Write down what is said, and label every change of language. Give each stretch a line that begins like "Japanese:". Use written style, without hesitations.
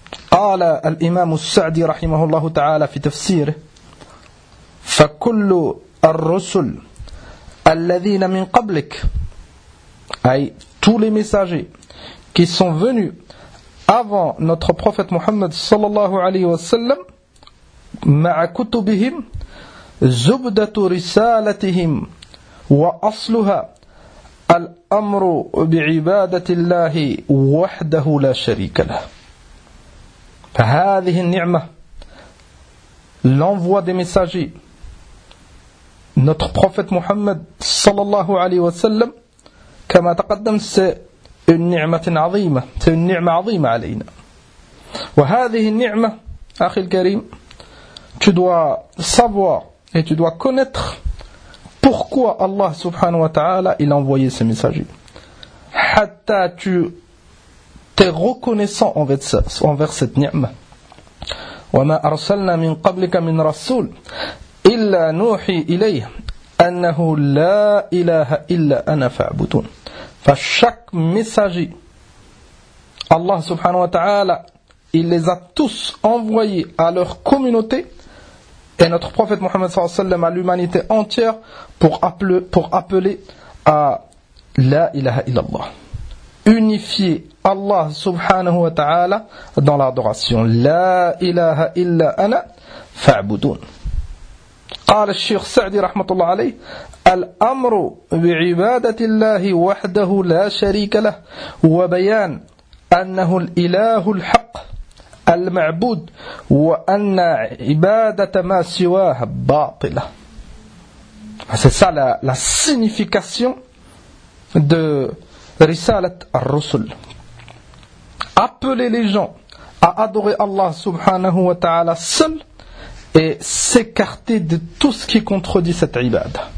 Arabic: قال الإمام السعدي رحمه الله تعالى في تفسيره: فكل الرسل الذين من قبلك, أي
French: tous les messagers qui sont venus avant notre prophète Muhammad
Arabic: صلى الله عليه وسلم, مع كتبهم زبدة رسالتهم وأصلها الأمر بعبادة الله وحده لا شريك له. فهذه النعمة,
French: l'envoi des messagers, notre prophète Muhammad
Arabic: صلى الله عليه وسلم, كما تقدم,
French: c'est une ni'ma
Arabic: عظيمة,
French: c'est une ni'ma
Arabic: عظيمة علينا. وهذه النعمة أخي الكريم,
French: tu dois savoir et tu dois connaître pourquoi Allah
Arabic: سبحانه وتعالى
French: il a envoyé ce messager,
Arabic: حتى
French: tu t'es reconnaissant envers cette ni'ma.
Arabic: وما أرسلنا من قبلك من رسول إلا نوحي إليه أنه لا إله إلا أنا فاعبدون. فشك مساجي الله سبحانه وتعالى
French: il les a tous envoyés à leur communauté, et notre prophète Mohammed
Arabic: صلى الله عليه وسلم
French: à l'humanité entière, pour appeler à la ilaha illallah. unifier Allah
Arabic: subhanahu wa ta'ala
French: dans l'adoration.
Arabic: La ilaha illa ana fa'budun. قال الشيخ سعدي رحمة الله عليه الأمر بعبادة الله وحده لا شريك له وبيان أنه الإله الحق المعبود وأن عبادة ما سواه باطلة.
French: C'est ça la signification de
Arabic: رسالة الرسل.
French: Appeler les gens à adorer Allah
Arabic: subhanahu wa ta'ala
French: seul et s'écarter de tout ce qui contredit cette ibad.